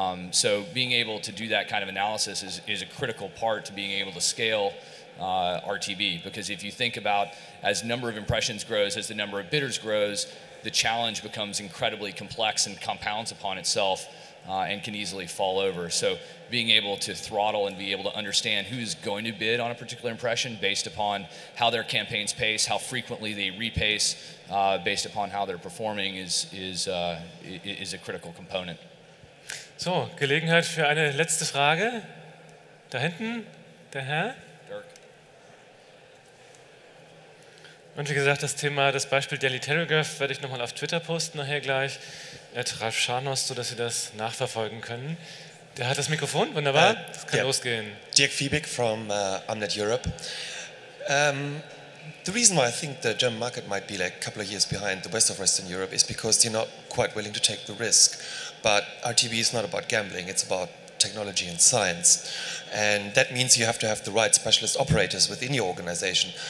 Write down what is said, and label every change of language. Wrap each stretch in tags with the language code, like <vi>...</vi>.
<en>So being able to do that kind of analysis is a critical part to being able to scale RTB, because if you think about, as the number of impressions grows, as the number of bidders grows, the challenge becomes incredibly complex and compounds upon itself and can easily fall over. So being able to throttle and be able to understand who's going to bid on a particular impression based upon how their campaigns pace, how frequently they repace, based upon how they're performing is a critical component.</en> <de>So, Gelegenheit für eine letzte Frage. Da hinten, der Herr. Dirk. Und wie gesagt, das Beispiel Daily Telegraph werde ich nochmal auf Twitter posten, nachher gleich. Ralf Scharnos, sodass Sie das nachverfolgen können. Der hat das Mikrofon, wunderbar, das kann losgehen.</de> <en>Dirk Fiebig from Amnet Europe. The reason why I think the German market might be like a couple of years behind the rest of Western Europe is because they're not quite willing to take the risk. But RTB is not about gambling, it's about technology and science. And that means you have to have the right specialist operators within your organization.</en>